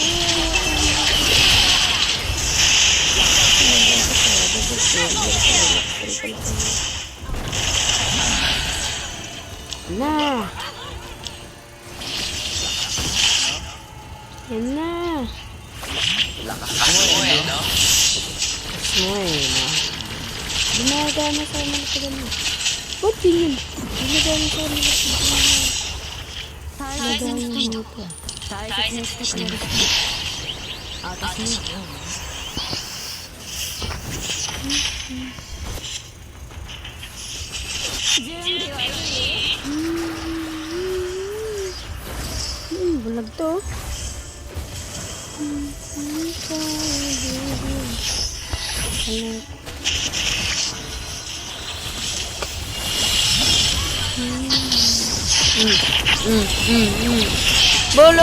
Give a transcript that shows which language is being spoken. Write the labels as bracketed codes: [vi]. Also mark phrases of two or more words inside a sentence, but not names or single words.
[tl] Na. Yan na. Bueno. Gumagana sa mga pagano. Ba't yun? Gumagana sa mga pagano. [ja] 大切にしても大切にしてくれる私にはもう準備はいい [tl] Bulag to. Bolo!